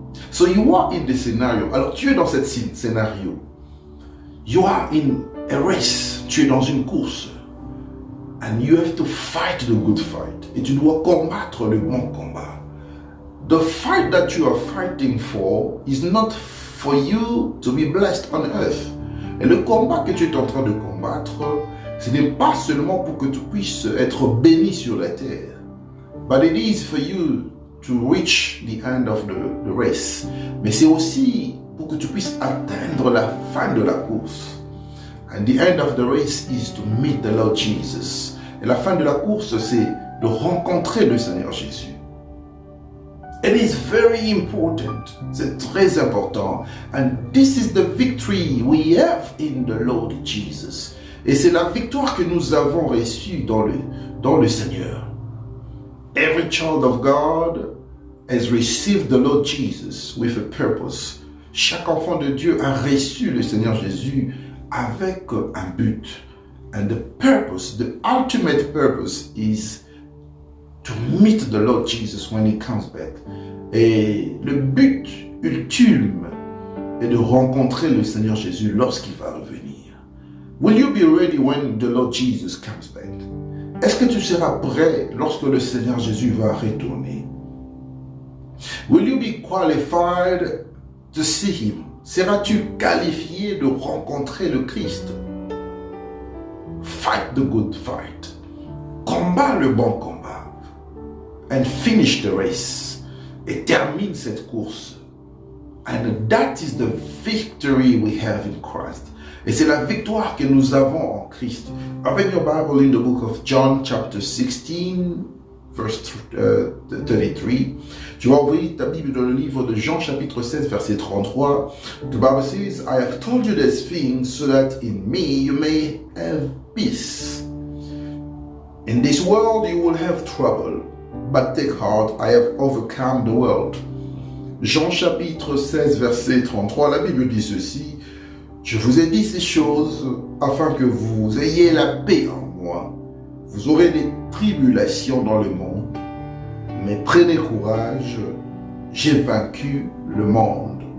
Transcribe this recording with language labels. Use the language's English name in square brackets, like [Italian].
[English] So you are in the scenario. [French] Alors tu es dans cette scénario. [English] You are in a race. [French] Tu es dans une course. [English] And you have to fight the good fight. [French] Et tu dois combattre le bon combat. [English] The fight that you are fighting for is not for you to be blessed on earth. [French] Et le combat que tu es en train de combattre Ce n'est pas seulement pour que tu puisses être béni sur la terre, [English] but it is for you to reach the end of the race. [French] Mais c'est aussi pour que tu puisses atteindre la fin de la course. [English] And the end of the race is to meet the Lord Jesus. [French] Et la fin de la course, c'est de rencontrer le Seigneur Jésus. [English] It is very important. [French] C'est très important. [English] And this is the victory we have in the Lord Jesus. [French] Et c'est la victoire que nous avons reçue dans le Seigneur. [English] Every child of God has received the Lord Jesus with a purpose. [French] Chaque enfant de Dieu a reçu le Seigneur Jésus avec un but. [English] And the purpose, the ultimate purpose is to meet the Lord Jesus when he comes back. [French] Et le but ultime est de rencontrer le Seigneur Jésus lorsqu'il va revenir. [English] Will you be ready when the Lord Jesus comes back? [French] Est-ce que tu seras prêt lorsque le Seigneur Jésus va retourner? [English] Will you be qualified to see him? [French] Seras-tu qualifié de rencontrer le Christ? [English] Fight the good fight. [French] Combat le bon combat. [English] And finish the race. [French] Et termine cette course. [English] And that is the victory we have in Christ. [French] Et c'est la victoire que nous avons en Christ. [English] Open your Bible in the book of John chapter 16, verse 33. [French] Tu vas ouvrir ta Bible dans le livre de Jean chapitre 16, verset 33. [English] The Bible says, I have told you these things so that in me you may have peace. In this world you will have trouble, but take heart, I have overcome the world. [French] Jean chapitre 16, verset 33, la Bible dit ceci. Je vous ai dit ces choses afin que vous ayez la paix en moi. Vous aurez des tribulations dans le monde, mais prenez courage, j'ai vaincu le monde.